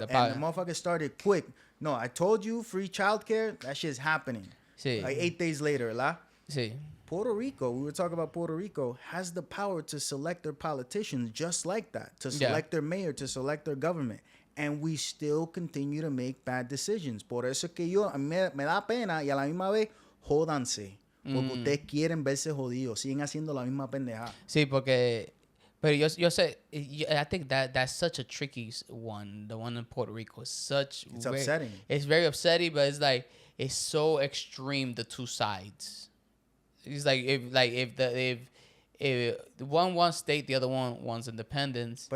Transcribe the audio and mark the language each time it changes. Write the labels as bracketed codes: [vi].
[en] And the motherfucker started quick. No, I told you, free childcare, that shit's happening. [es] Sí. [en] Like 8 days later, ¿verdad? [es] Sí. [en] Puerto Rico, we were talking about Puerto Rico, has the power to select their politicians just like that, to select their mayor, to select their government. And we still continue to make bad decisions. [es] Por eso es que a mí me da pena y a la misma vez, jódanse. Porque ustedes quieren verse jodidos. Siguen haciendo la misma pendejada. Sí, porque... [en] Pero yo sé, I think that's such a tricky one. The one in Puerto Rico is such... It's upsetting. It's very upsetting, but it's like, it's so extreme, the two sides. It's like, if one wants state, the other one wants independence.